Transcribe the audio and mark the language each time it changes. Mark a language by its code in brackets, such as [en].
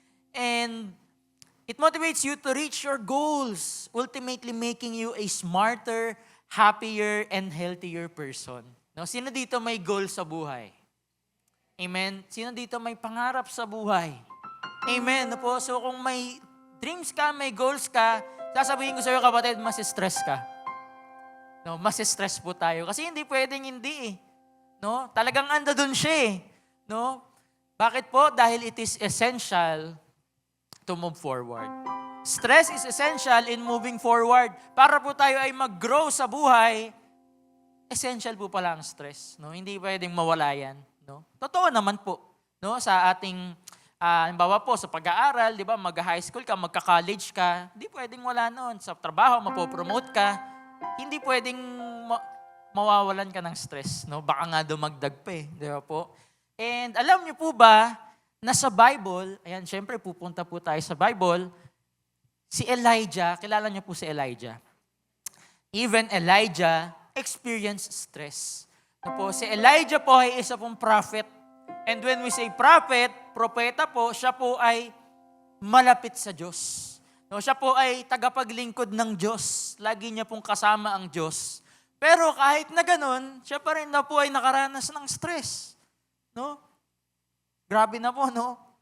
[en] And it motivates you to reach your goals, ultimately making you a smarter, happier, and healthier person. [tl] No, sino dito may goal sa buhay? Amen? Sino dito may pangarap sa buhay? Amen. No po? So kung may dreams ka, may goals ka, sasabihin ko sa iyo, kapatid, mas stress ka. No, mas stress po tayo. Kasi hindi pwedeng hindi eh. No? Talagang ando dun siya eh. No? Bakit po? [en] Dahil it is essential to move forward. Stress is essential in moving forward. [tl] Para po tayo ay mag-grow sa buhay, essential po pala ang stress. No? Hindi pwedeng mawala yan. No? Totoo naman po. No? Sa ating, halimbawa po, sa pag-aaral, di ba, mag-high school ka, magka-college ka, hindi pwedeng wala noon. Sa trabaho, mapopromote ka, hindi pwedeng mawawalan ka ng stress. No? Baka nga dumagdag pa eh. Di ba po? And alam niyo po ba, na sa Bible, ayan, syempre pupunta po tayo sa Bible, si Elijah, kilala niyo po si Elijah. [en] Even Elijah experienced stress. [tl] No po, si Elijah po ay isa pong prophet. And when we say prophet, propeta po, siya po ay malapit sa Diyos. No, siya po ay tagapaglingkod ng Diyos. Lagi niya pong kasama ang Diyos. Pero kahit na ganun, siya pa rin na po ay nakaranas ng stress. No? Grabe na po, no?